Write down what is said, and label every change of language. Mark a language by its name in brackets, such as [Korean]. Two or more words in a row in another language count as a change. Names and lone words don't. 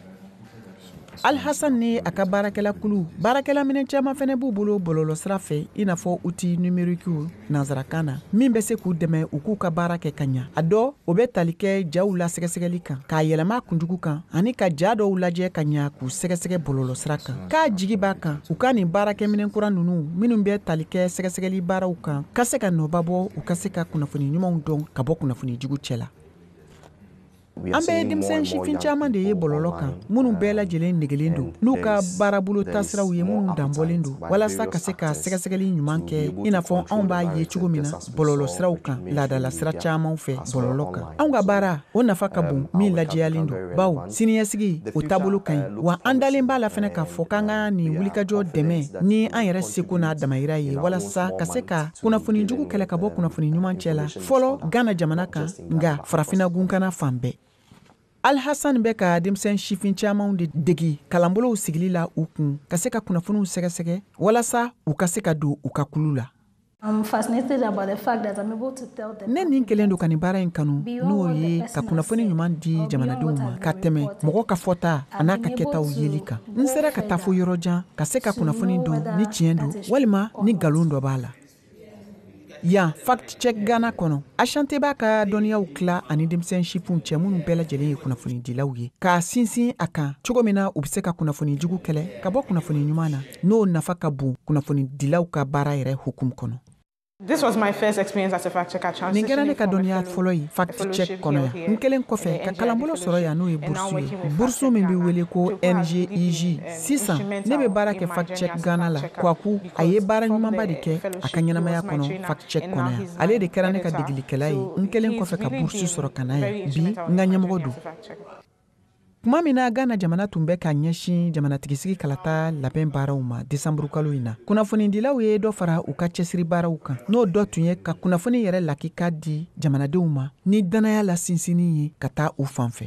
[Bambara] Alhassan ni a ka baarakɛla kulu baarakɛla minɛn caman fɛnɛ b'u bolo bɔlɔlɔ sira fɛ i n'a fɔ [French] outil numérique [Bambara] nanzarakan na min bɛ se k'u dɛmɛ u k'u ka baara kɛ ka ɲa a dɔ o bɛ tali kɛ jaw la sɛgɛsɛgɛli kan k'a yɛlɛma kunjugu kan ani ka ja dɔw lajɛ ka ɲa k'u sɛgɛsɛgɛ bɔlɔlɔ sira kan k'a jigi b'a kan u ka nin baarakɛ minɛn kura ninnu minnu bɛ tali kɛ sɛgɛsɛgɛli baaraw kan ka se ka nɔba bɔ u ka se ka kunnafoni ɲumanw dɔn ka bɔ kunnafoni jugu cɛ la. [English] we are [Bambara] an bɛ [English] seeing more [Bambara] denmisɛn [English] and more [Bambara] sifin [English] young [Bambara] caman de ye [English] people [Bambara] bɔlɔlɔ kan [English] online, [Bambara] minnu bɛɛ lajɛlen negelen don n'u ka baarabolo taasiraw ye minnu danbɔlen don walasa ka se ka sɛgɛsɛgɛli ɲuman kɛ i n'a fɔ anw b'a ye cogo min na bɔlɔlɔ siraw kan laadala sira caman fɛ bɔlɔlɔ kan anw ka baara o nafa ka bon min lajɛyalen don bawo siniɲɛsigi o taabolo ka ɲi wa an dalen b'a la fɛnɛ k'a fɔ k'an ka nin wulikajɔ dɛmɛ ni an yɛrɛ seko n'a damayira ye walasa ka se ka kunnafoni jugu kɛlɛ ka bɔ kunnafoni ɲuman cɛ la fɔlɔ Gana jamana kan nga farafina gunkana fan bɛɛ Alhassan bɛ ka denmisɛn sifin camanw de degi kalanbolow sigili la u kun ka se ka kunnafoniw sɛgɛsɛgɛ walasa u ka se ka don u ka kulu la. [English] I'm fascinated about the fact that I'm able to tell them. [Bambara] Ne nin kelen do ka nin baara in kanu n'o ye ka kunnafoni ɲuman di jamanadenw ma ka tɛmɛ mɔgɔ ka fɔta a n'a ka kɛtaw yeli kan. N sera ka taa fo yɔrɔ jan ka se ka kunnafoni dɔn ni tiɲɛ don walima ni nkalon dɔ b'a la. Yan fact check Ghana kɔnɔ Ashanti b'a ka dɔnniyaw tila ani denmisɛn sifinw cɛ minnu bɛɛ lajɛlen ye kunnafoni dilaw ye k'a sinsin a kan cogo min na u bɛ se ka kunnafoni jugu kɛlɛ ka bɔ kunnafoni ɲuman na n'o nafa ka bon kunnafoni dilaw ka baara yɛrɛ hukumu kɔnɔ. [English] This was my first experience as a fact checker. [Bambara] Nin kɛra ne ka dɔnniya fɔlɔ ye [English] fact check [Bambara] kɔnɔ yan. N kelen kɔfɛ ka kalanbolo sɔrɔ yan n'o ye bursu ye. Bursu min bɛ wele ko NGEJ. Sisan ne bɛ baara kɛ fact check Ghana la. Kwaku a ye baara ɲumanba de kɛ a ka ɲɛnamaya kɔnɔ [English] fact check [Bambara] kɔnɔ yan. Ale de kɛra ne ka degelikɛla ye. N kelen kɔfɛ ka bursu sɔrɔ ka na yan. Bi n ka ɲɛmɔgɔ don. Kuma min na Ghana jamana tun bɛ ka ɲɛsin jamanatigisigi kalata labɛn baaraw ma Desanburu kalo in na. Kunnafonidilaw ye dɔ fara u ka cɛsiri baaraw kan. N'o dɔ tun ye ka kunnafoni yɛrɛ lakika di jamanadenw ma ni danaya la sinsinni ye ka taa u fanfɛ.